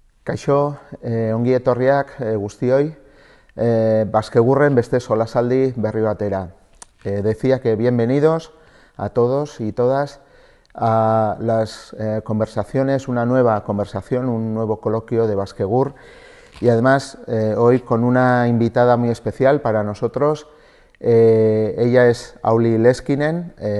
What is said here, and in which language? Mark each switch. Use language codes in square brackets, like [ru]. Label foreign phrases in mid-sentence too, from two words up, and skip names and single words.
[eu] Kaixo, ongi etorriak guztioi, Baskegurren beste solasaldi berri batera. [es] Decía que bienvenidos a todos y todas a las conversaciones, una nueva conversación, un nuevo coloquio de Baskegur, y además hoy con una invitada muy especial para nosotros. Ella es Auli Leskinen.